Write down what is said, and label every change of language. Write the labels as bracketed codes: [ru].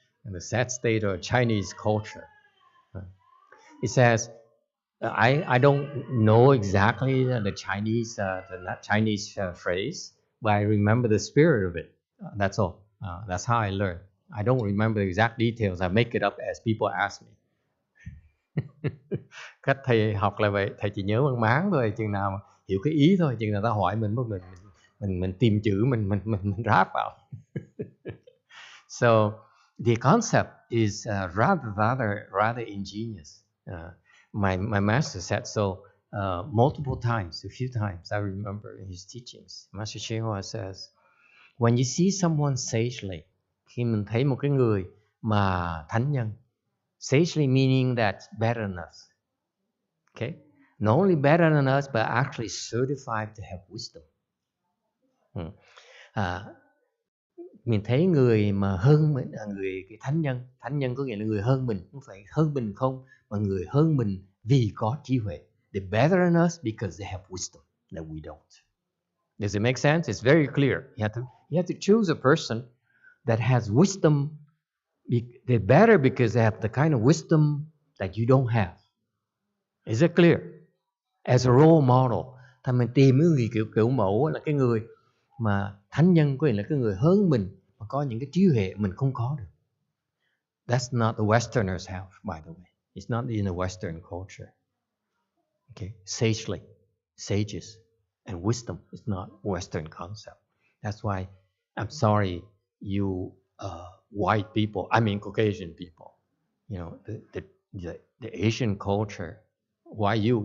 [en] And the sad state of Chinese culture. It says, I don't know exactly the Chinese phrase, but I remember the spirit of it. That's all. That's how I learn. I don't remember the exact details. I make it up as people ask me. [vi] Cách thầy học là vậy, thầy chỉ nhớ mang máng thôi, chừng nào mà hiểu cái ý thôi, chừng nào ta hỏi mình tìm chữ mình ráp vào. [en] So the concept is rather ingenious. My master said so multiple times, a few times. I remember in his teachings. Master YongHua says, when you see someone sagely, [vi] khi mình thấy một cái người mà thánh nhân, [en] sagely meaning that's better than us. Okay, not only better than us, but actually certified to have wisdom. [vi] mình thấy người mà hơn mình là người cái thánh nhân có nghĩa là người hơn mình, không phải hơn mình không, mà người hơn mình vì có trí huệ. [en] They're better than us because they have wisdom that we don't. Does it make sense? It's very clear. You have to choose a person that has wisdom. They're better because they have the kind of wisdom that you don't have. Is it clear? As a role model, [vi] thì mình tìm cái người kiểu mẫu là cái người mà thánh nhân, có nghĩa là cái người hơn mình mà có những cái trí huệ mình không có được. [en] That's not the Westerners have, by the way. It's not in the Western culture. Okay, sages, and wisdom is not Western concept. That's why I'm sorry, you white people. I mean Caucasian people. You know the Asian culture. Why you?